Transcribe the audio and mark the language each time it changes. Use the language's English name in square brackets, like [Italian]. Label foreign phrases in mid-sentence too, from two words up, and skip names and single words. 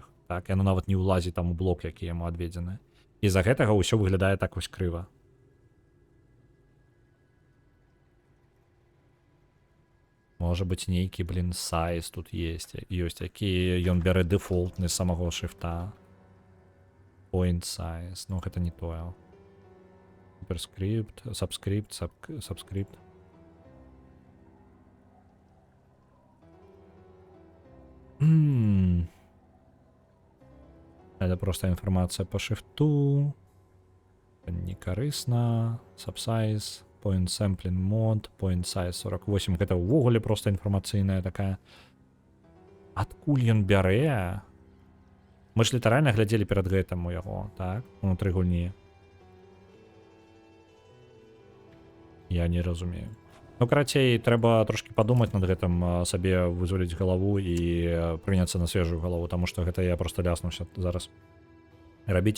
[Belarusian] Так, яно нават не ўлазіць там у блок, які яму адведзены. І з-за гэтага ўсё выглядае так вось крыва. Можа быць нейкі, блин, сайз тут ёсць, які ён бярэ дэфолтны з самого шрифта. [English] Point size, [Belarusian] ну гэта не тое. [English] Superscript, subscript. [Belarusian] Это просто інфармацыя по шрифту. Не карысна. [English] Subsize, point sampling mode, point size 48. [Belarusian] Гэта ўвогуле просто інфармацыйная такая. Адкуль ён бярэ? Мы ж літаральна глядзелі перад гэтым у яго, так? Унутры гульні. Я не разумею. Ну, карацей, трэба трошки падумаць над гэтым, сабе вызваліць галаву і прыняцца на свежую галаву, таму што гэта я просто ляснуўся зараз рабіць.